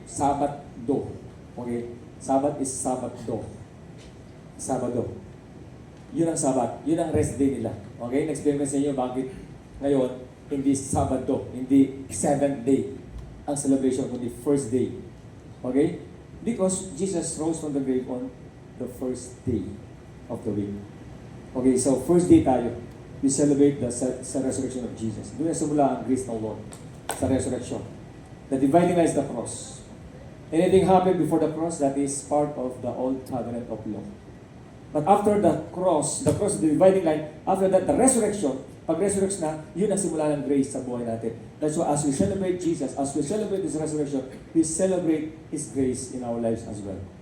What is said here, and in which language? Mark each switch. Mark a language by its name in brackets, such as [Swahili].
[Filipino] Sabbath do. Okay? [English] Sabbath is Sabbath do. [Filipino] Sabado. Yun ang Sabbath. Yun ang rest day nila. Okay? Next-explain ko sa inyo bakit ngayon hindi Sabado, hindi 7th day ang celebration, kundi first day. Okay? [English] Because Jesus rose from the grave on the first day of the week. Okay, so first day tayo. We celebrate the resurrection of Jesus. [Filipino] Doon na simula ang grace ng Lord sa resurrection. [English] The dividing line is the cross. Anything happened before the cross, that is part of the old covenant of law. But after the cross, the dividing line, after that, the resurrection, [Filipino] pag resurrect na, yun ang simula ng grace sa buhay natin. [English] That's why as we celebrate Jesus, as we celebrate His resurrection, we celebrate His grace in our lives as well.